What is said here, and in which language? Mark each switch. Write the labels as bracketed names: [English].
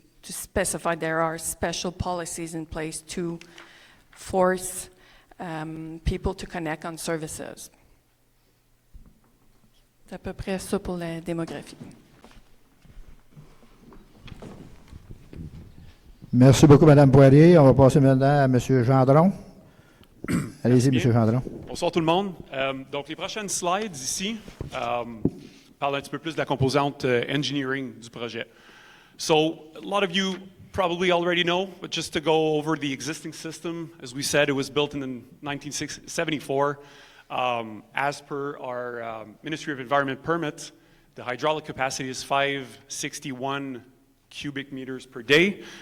[English] specify there are special policies in place to force people to connect on services. [French] C'est à peu près ça pour la démographie. Merci beaucoup, Mme Poirier. On va passer maintenant à M. Gendron. Allez-y, M. Gendron. Bonsoir tout le monde. Donc, les prochaines slides ici parlent un petit peu plus de la composante engineering du projet. [English] So, a lot of you probably already know, but just to go over the existing system, as we said, it was built in 1974. As per our Ministry of Environment permit, the hydraulic capacity is 561 cubic meters per day.